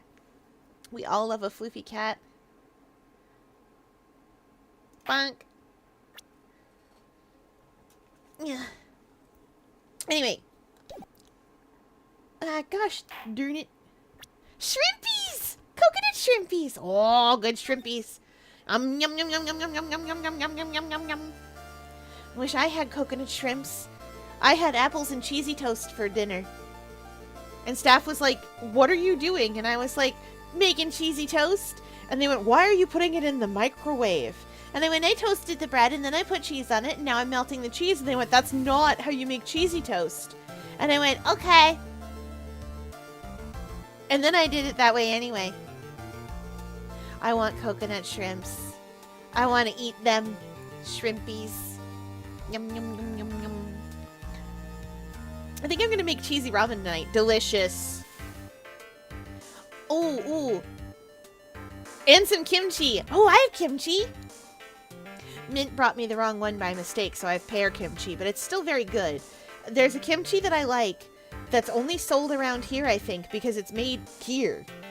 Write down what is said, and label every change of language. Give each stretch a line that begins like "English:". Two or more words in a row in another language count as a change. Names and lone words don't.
English: We all love a floofy cat. Bonk. Yeah. Anyway. Gosh darn it. Shrimpies! Coconut shrimpies! Oh, good shrimpies. Yum yum yum yum yum yum yum yum yum yum yum yum yum yum. Wish I had coconut shrimps. I had apples and cheesy toast for dinner. And staff was like, what are you doing? And I was like, making cheesy toast. And they went, why are you putting it in the microwave? And they went, I toasted the bread and then I put cheese on it and now I'm melting the cheese. And they went, that's not how you make cheesy toast. And I went, okay. And then I did it that way anyway. I want coconut shrimps. I want to eat them. Shrimpies. Yum, yum, yum, yum, yum. I think I'm going to make cheesy ramen tonight. Delicious. Ooh, ooh. And some kimchi. Oh, I have kimchi. Mint brought me the wrong one by mistake, so I have pear kimchi, but it's still very good. There's a kimchi that I like that's only sold around here, I think, because it's made here.